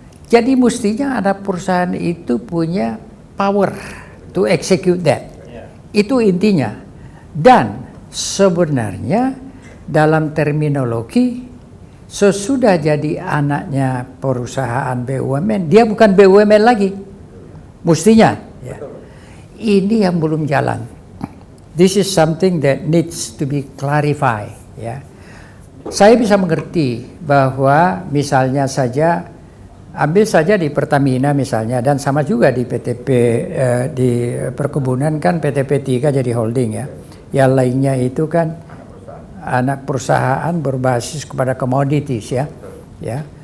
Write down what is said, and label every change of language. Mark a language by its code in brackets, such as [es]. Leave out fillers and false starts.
[id] Jadi mestinya ada perusahaan itu punya [en] power to execute that. [id] Itu intinya. Dan sebenarnya dalam terminologi sesudah jadi anaknya perusahaan BUMN, dia bukan BUMN lagi. Mestinya. Ya. Ini yang belum jalan. [en] This is something that needs to be clarified. [id] Ya. Saya bisa mengerti bahwa misalnya saja, ambil saja di Pertamina misalnya, dan sama juga di PTP di perkebunan kan PTP 3 jadi holding ya. Yang lainnya itu kan anak perusahaan berbasis kepada commodities ya. Ya.